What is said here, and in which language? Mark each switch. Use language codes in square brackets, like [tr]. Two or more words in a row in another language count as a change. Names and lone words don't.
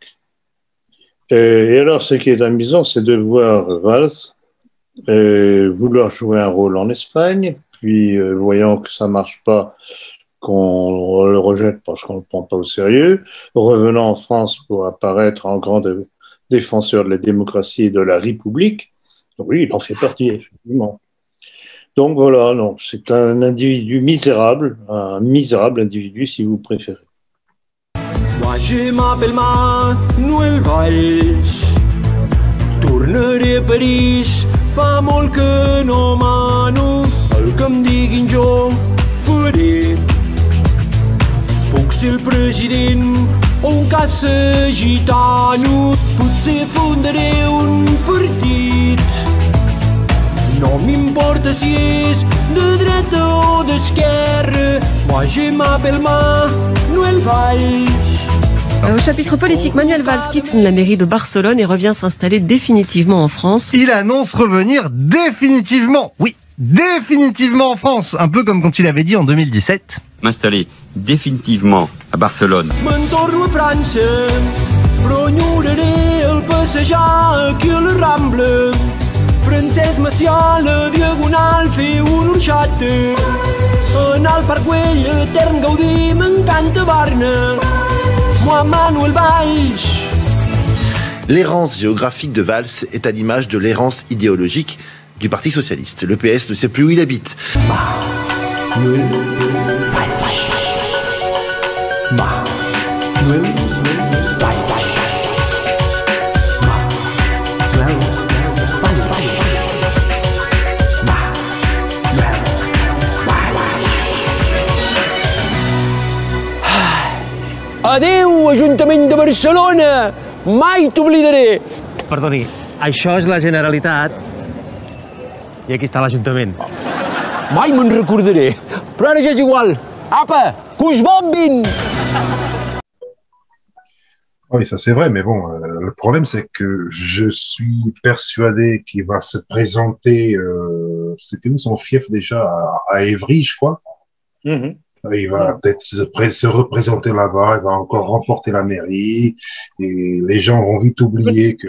[fr] Et alors, ce qui est amusant, c'est de voir Valls vouloir jouer un rôle en Espagne, puis voyant que ça ne marche pas, qu'on le rejette parce qu'on ne le prend pas au sérieux, revenant en France pour apparaître en grand défenseur de la démocratie et de la République. Donc, oui, il en fait partie, effectivement. Donc voilà, non, c'est un individu misérable, un misérable individu si vous préférez. Moi je m'appelle Manuel Valls, [ca] tornaré a París, fa molt que no mano, el que em diguin jo faré. Puc ser el president o un caça gitano, potser fundaré un partit. No m'importa si és de dreta o d'esquerra, [fr] moi je m'appelle Manuel Valls. Au chapitre politique, Manuel Valls quitte la mairie de Barcelone et revient s'installer définitivement en France. Il annonce revenir définitivement, oui, définitivement en France, un peu comme quand il avait dit en 2017. M'installer définitivement à Barcelone. [ca] Me'n torno a França, però enyoraré el passejar aquí a la Rambla. Francesc Macià, la Diagonal, fer una orxata. Anar al Parc Güell, etern gaudir, m'encanta Barna. [fr] Moi, Manuel Valls. L'errance géographique de Valls est à l'image de l'errance idéologique du Parti socialiste. Le PS ne sait plus où il habite. Manuel Valls. Manuel Valls. [ca] Adéu, Ajuntament de Barcelona! Mai t'oblidaré! Perdoni, això és la Generalitat i aquí està l'Ajuntament. Mai me'n recordaré, però ara ja és igual. Apa, que us bombin! [fr] Oui, ça c'est vrai, mais bon, le problème c'est que je suis persuadé qu'il va se présenter, c'était où son fief déjà, à Évry, je crois. Il va peut-être se représenter là-bas, il va encore remporter la mairie, et les gens vont vite oublier que...